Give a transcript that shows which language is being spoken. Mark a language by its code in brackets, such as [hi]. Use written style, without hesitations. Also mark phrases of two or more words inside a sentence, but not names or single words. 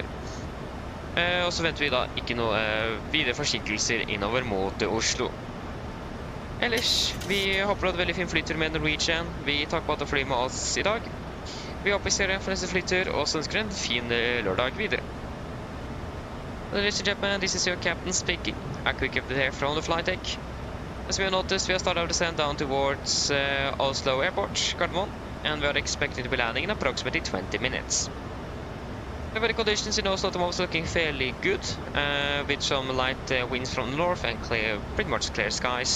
[no] Og så venter vi da ikke noe videre forsinkelser innover mot Oslo. Ellers, vi håper du hadde veldig fin flytur med Norwegian. Vi takker på at du flyr med oss i dag. Vi håper vi ser deg for neste flytur, og så ønsker en fin lørdag videre. [en] Ladies and gentlemen, this is your captain speaking. A quick update here from the flight deck. As we have noticed, we have started our descent down towards Oslo Airport, Gardermoen, and we are expecting to be landing in approximately 20 minutes. The weather conditions in Oslo at the moment are looking fairly good, with some light winds from the north and pretty much clear skies.